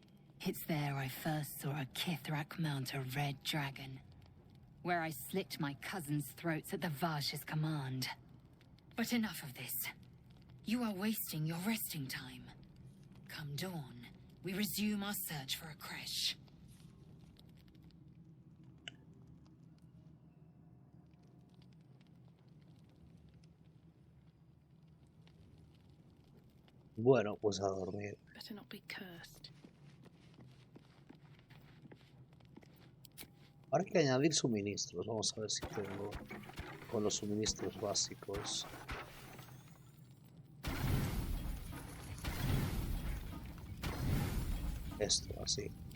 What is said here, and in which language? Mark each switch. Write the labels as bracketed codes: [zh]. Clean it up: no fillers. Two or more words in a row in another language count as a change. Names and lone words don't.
[en] It's there I first saw a Kithrak mount a red dragon. Where I slit my cousins' throats at the Vash's command. But enough of this. You are wasting your resting time. Come dawn, we resume our search for a Kresh. [es] Bueno, pues a dormir. [en] Better not be cursed. [es] Ahora hay que añadir suministros. Vamos a ver si tengo con los suministros básicos. Esto, así.